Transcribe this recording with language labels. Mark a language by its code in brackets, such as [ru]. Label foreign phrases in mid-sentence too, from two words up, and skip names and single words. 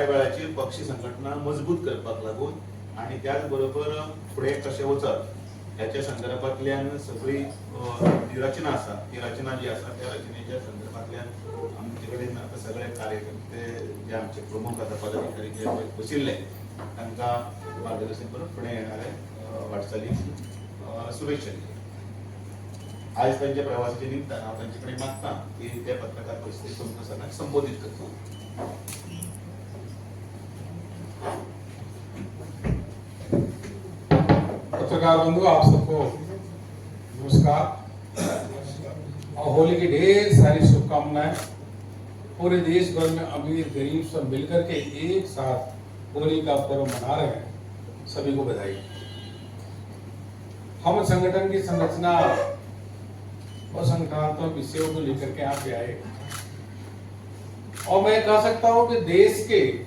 [kok] वेळाचेर पक्ष संघटना मजबूत करपाक लागून आनी त्याच बरोबर फुडें कशें वचप ह्याच्या संदर्भांतल्यान सगळी जी रचना आसा, ती रचना जी आसा त्या रचनेच्या संदर्भांतल्यान आमचे कडेन आतां सगळे कार्यकर्ते जे आमचे प्रमुख आसा, पदाधिकारी जे बशिल्ले तांकां मार्गदर्शन करून फुडें येणारे वाटचालीक शुभेच्छा दिल्या। आयज तांच्या प्रवासाच्या निमतान हांव तांचे कडेन मागतां की ते पत्रकार परिशदेक तुमकां सगळ्यांक संबोधीत करता। [hi] पत्रकार बंधु, आप सबको नमस्कार और होली की ढेर सारी शुभकामनाएं। पूरे देश भर में अमीर गरीब सब मिलकर के एक साथ होली का पर्व मना रहे हैं, सभी को बधाई। हम संगठन की संरचना और संगठनात्मक विषयों को लेकर के यहाँ पे आए और मैं कह सकता हूं कि देश के